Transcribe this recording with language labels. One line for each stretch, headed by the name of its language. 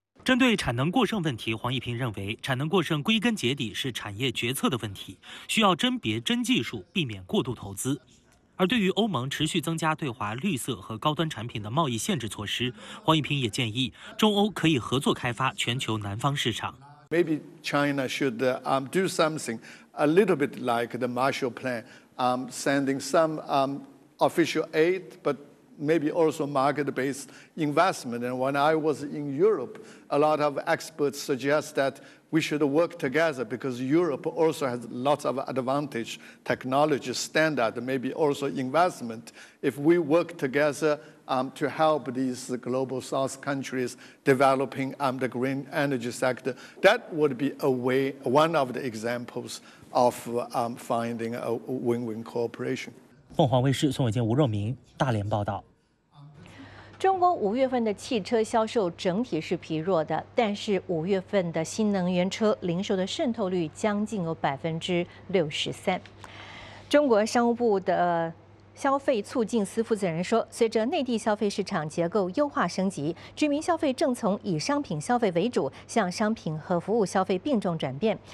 Chinese: 针对产能过剩问题，黄一平认为产能过剩归根结底是产业决策的问题，需要甄别真技术，避免过度投资。而对于欧盟持续增加对华绿色和高端产品的贸易限制措施，黄一平也建议中欧可以合作开发全球南方市场。
English: Maybe China should do something a little bit like the Marshall Plan, sending some official aid, but maybe also market-based investment. And when I was in Europe, a lot of experts suggest that we should work together because Europe also has lots of advantage, technology standard, maybe also investment. If we work together to help these global south countries developing the green energy sector, that would be a way, one of the examples of finding a win-win cooperation.
Chinese: 凤凰卫视宋伟坚、吴若明，大连报道。中国五月份的汽车销售整体是疲弱的，但是五月份的新能源车零售的渗透率将近有63%。中国商务部的消费促进司负责人说，随着内地消费市场结构优化升级，居民消费正从以商品消费为主向商品和服务消费并重转变。